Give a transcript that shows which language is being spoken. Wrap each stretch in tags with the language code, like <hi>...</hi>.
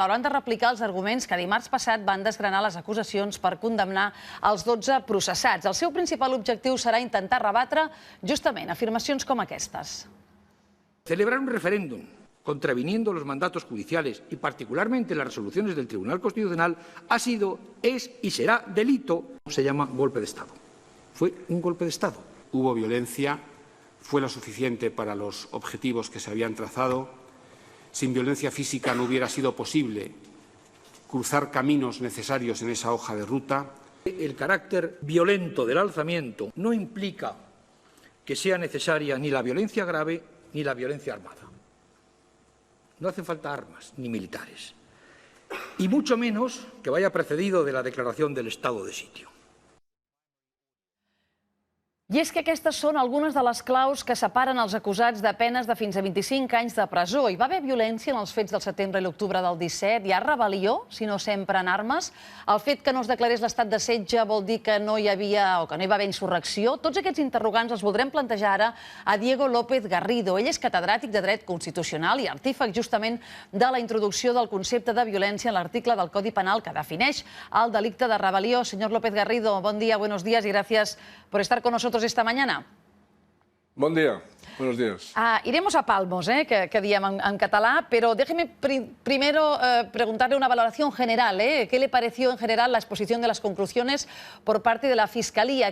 <ca>Hauran de replicar els arguments que dimarts passat van desgranar les acusacions per condemnar els 12 processats. El seu principal objectiu serà intentar rebatre justament afirmacions com aquestes.</ca> <es>Celebrar un referéndum contraviniendo los mandatos judiciales y particularmente las resoluciones del Tribunal Constitucional ha sido, es y será delito. Se llama golpe de Estado. Fue un golpe de Estado. Hubo violencia. Fue lo suficiente para los objetivos que se habían trazado. Sin violencia física no hubiera sido posible cruzar caminos necesarios en esa hoja de ruta. El carácter violento del alzamiento no implica que sea necesaria ni la violencia grave ni la violencia armada. No hacen falta armas ni militares. Y mucho menos que vaya precedido de la declaración del estado de sitio.</es> <ca>I és que aquestes són algunes de les claus que separen els acusats de penes de fins a 25 anys de presó. Hi va haver violència en els fets del setembre i l'octubre del 17? Hi ha rebel·lió, si no s'empren armes? El fet que no es declarés l'estat de setge vol dir que no hi havia o que no hi va haver insurrecció? Tots aquests interrogants els voldrem plantejar ara a Diego López Garrido. Ell és catedràtic de Dret Constitucional i artífex justament de la introducció del concepte de violència en l'article del Codi Penal que defineix el delicte de rebel·lió.</ca> <es>Señor López Garrido,</es> <ca>bon dia,</ca> <es>buenos días y gracias por estar con nosotros esta mañana. Buen día, buenos días. Iremos a palmos,</es> <ca>que diem en català,</ca> <es>pero déjeme primero preguntarle una valoración general. ¿Qué le pareció en general la exposición de las conclusiones por parte de la Fiscalía?</es>